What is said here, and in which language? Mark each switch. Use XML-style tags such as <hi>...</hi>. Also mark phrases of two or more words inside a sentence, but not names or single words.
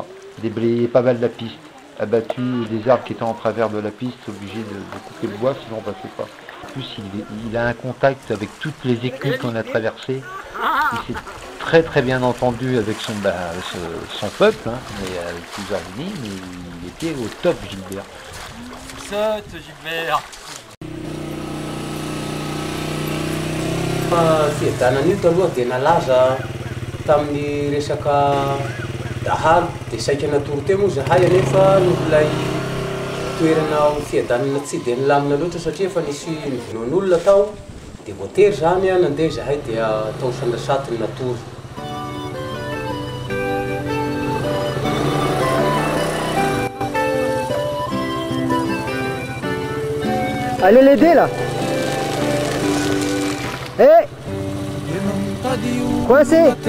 <fr>Déblayer pas mal la piste, abattu des arbres qui étaient en travers de la piste, obligé de couper le bois, sinon on passait pas. En plus, il a un contact avec toutes les écules qu'on a traversées. Il s'est très bien entendu avec son peuple, hein, mais avec plusieurs unis, mais il était au top, Gilbert. Saute, Gilbert.</fr> <mg>Fiadanana io taloha dia nalaza tamin'ny resaka dahalo dia saika natoro teo moa zahay anefa ilay toerana fiadanana tsy dia nilamina loatra satria fa nisy nivonon'olona tao dia voatery zany nandeha zahay dia tao sandrasaty ny natory.</mg> <fr>Allez l'aider là. Hé, coincé.</fr>